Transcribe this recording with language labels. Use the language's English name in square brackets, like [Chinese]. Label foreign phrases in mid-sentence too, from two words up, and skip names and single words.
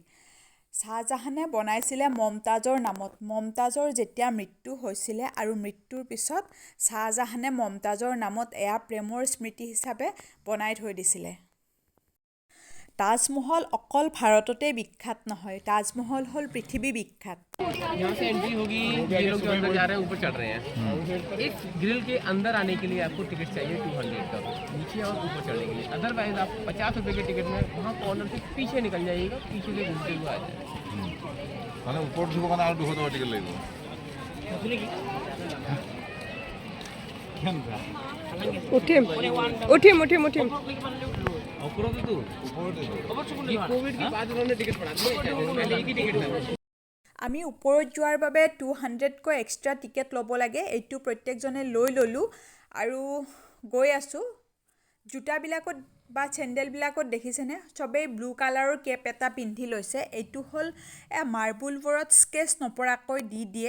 [Assamese] শ্বাহজাহানে বনাইছিলে মমতাজৰ নামত। মমতাজৰ যেতিয়া মৃত্যু হৈছিলে, আৰু মৃত্যুৰ পিছত শ্বাহজাহানে মমতাজৰ নামত এয়া প্ৰেমৰ স্মৃতি হিচাপে বনাই থৈ দিছিলে। তাজমহল অকল ভাৰততে বিখ্যাত নহয়, তাজমহল হ'ল পৃথিৱী বিখ্যাত। [Hindi] यहाँ से एंट्री होगी, ये लोग जो अंदर जा रहे हैं ऊपर चढ़ रहे हैं। इस ग्रिल के अंदर आने के लिए आपको टिकट चाहिए 200 का, नीचे और ऊपर चढ़ने के लिए। अदरवाइज आप 50 रुपये के टिकट में वहाँ कॉर्नर से पीछे निकल जाइएगा, पीछे से घूमते हुए आ जाएगा। [Assamese] মানে ওপৰত উঠিব কাৰণে আৰু 200 টকা টিকেট লাগিব। উঠিম উঠিম উঠিম উঠিম। [Hindi] कोविड के बाद उन्होंने टिकट बढ़ा दिया, पहले एक ही टिकट था। [Assamese] আমি ওপৰত যোৱাৰ বাবে 200কৈ এক্সট্ৰা টিকেট ল'ব লাগে। এইটো প্ৰত্যেকজনে লৈ ল'লোঁ, আৰু গৈ আছোঁ। জোতাবিলাকত বা চেণ্ডেলবিলাকত দেখিছেনে, চবেই ব্লু কালাৰৰ কেপ এটা পিন্ধি লৈছে। এইটো হ'ল মাৰ্বলবোৰত স্কেচ নপৰাকৈ দি দিয়ে।